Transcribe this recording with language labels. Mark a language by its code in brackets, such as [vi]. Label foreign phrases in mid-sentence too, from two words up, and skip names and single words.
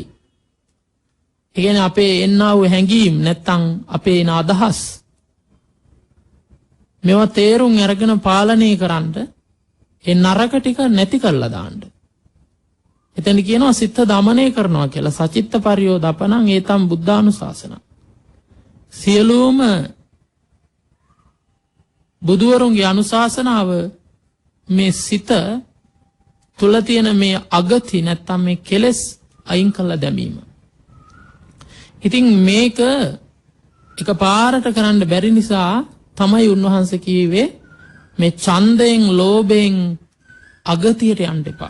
[si] ඒ කියන්නේ අපේ එන්නා වූ හැඟීම් නැත්තම් අපේ එන අදහස් මේවා තේරුම් අරගෙන පාලනය කරන්න ඒ නරක ටික නැති කරලා දාන්න. එතන කියනවා සිත දමනය කරනවා කියලා. [pi] සචිත්ත පරියෝදපණං ඒතම් බුද්ධානුශාසන. [si] සියලුම බුදුවරුන්ගේ අනුශාසනාව මේ සිත තුල තියෙන මේ අගති නැත්තම් මේ කෙලෙස් අයින් කළා දැමීම. ඉතින් මේක එකපාරට කරන්න බැරි නිසා තමයි උන්වහන්සේ කිව්වේ මේ ඡන්දයෙන් ලෝභයෙන් අගතියට යන්න එපා.